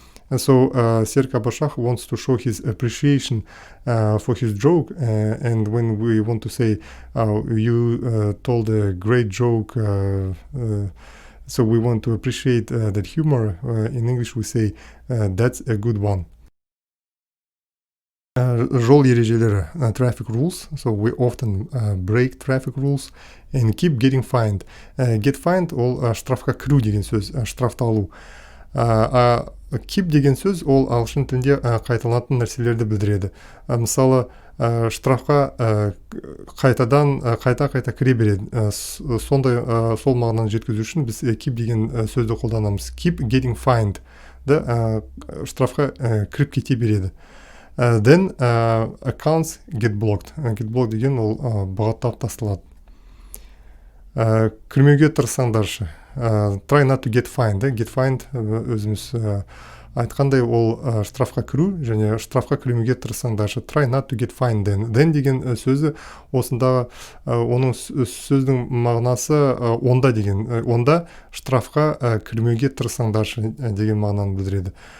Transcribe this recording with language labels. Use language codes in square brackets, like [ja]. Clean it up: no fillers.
[en] And so Серік Аббашев wants to show his appreciation for his joke, and when we want to say you told a great joke, so we want to appreciate that humor. In English we say that's a good one. [kk] Жол ережелері, [en] traffic rules. So we often break traffic rules and keep getting fined. Get fined [kk] ол штрафқа кіру деген сөз, штрафталу. Keep деген сөз ол ағылшын тілінде қайталанатын нәрселерді білдіреді. Мысалы штрафқа қайта кіре береді. Сондай сол мағынаны жеткізу үшін біз keep деген сөзді қолданамыз. [en] Keep getting fined. [kk] Штрафқа кіріп кете береді. [en] Then accounts get blocked. Get blocked [kk] деген ол бұғаттап тасталады. Кірмеуге тырысаңдаршы. [en] Try not to get fined. Get fined [kk] өзіміз айтқандай ол штрафқа кіру, және штрафқа кірмеуге тырысаңдаршы. [en] Try not to get fined. [kk] Then деген сөзі осындағы оның сөздің мағынасы онда деген. Онда штрафқа кірмеуге тырысаңдаршы деген мағынаны білдіреді.